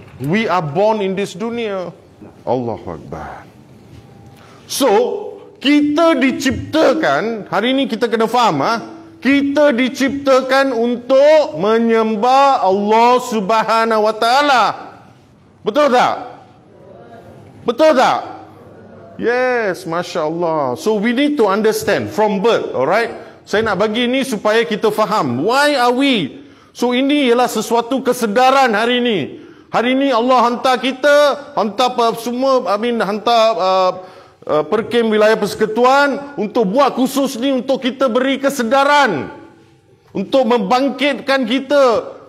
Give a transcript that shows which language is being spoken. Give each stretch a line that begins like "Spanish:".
English: We are born in this
Malay: dunia.
Arabic: Allahu Akbar.
Malay: So, kita diciptakan, hari ini kita kena faham, kita diciptakan untuk menyembah Allah
Arabic: Subhanahu Wa Taala.
Malay: Betul tak? Betul tak?
English: Yes,
Malay: Masya Allah.
English: So we need to understand from birth, alright?
Malay: Saya nak bagi ini supaya kita faham.
English: Why are we?
Malay: So ini ialah sesuatu kesedaran hari ini. Hari ini Allah hantar kita, hantar semua, hantar Perkem Wilayah Persekutuan untuk buat khusus ni untuk kita beri kesedaran. Untuk membangkitkan kita.